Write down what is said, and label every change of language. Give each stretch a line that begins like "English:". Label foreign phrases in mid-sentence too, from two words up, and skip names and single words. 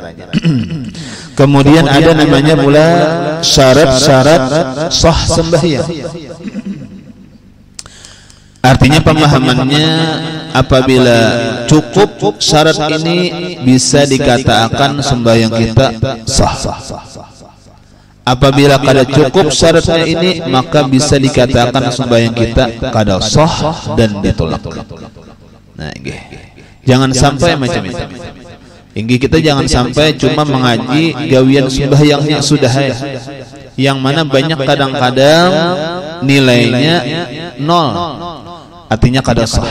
Banjar: Kemudian ada namanya pula syarat-syarat sah sembahyang. Artinya pemahamannya, apabila cukup syarat ini bisa dikatakan sembahyang kita sah. Apabila kada cukup syaratnya ini, maka bisa dikatakan sembahyang kita kada sah dan ditolak. Nah, jangan sampai macam itu. Hingga kita jangan sampai cuma mengaji gawian sembahyangnya sudah ya, yang mana banyak kadang-kadang nilainya 0, artinya kada sah.